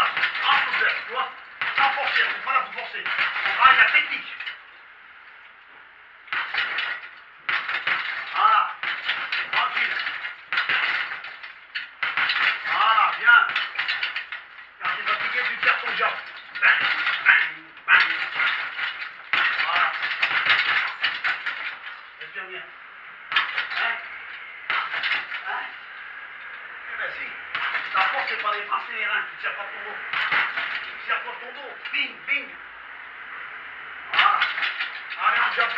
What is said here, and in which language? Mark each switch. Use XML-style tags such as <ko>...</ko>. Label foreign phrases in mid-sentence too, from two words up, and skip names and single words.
<fr>En souplesse, tu vois. Sans forcer, on n'est pas là pour forcer. On travaille la technique. Voilà. Tranquille. Voilà, bien. Quand tu es fatigué, tu tires ton jab. Bang, bang, bang. Voilà. Respire bien. Hein? Hein? Eh ben si. Ta force, c'est pas les bras, c'est les reins. Tu tires pas ton dos. Tu tires pas ton dos. Bing, bing. Voilà. Allez, on jab.</fr>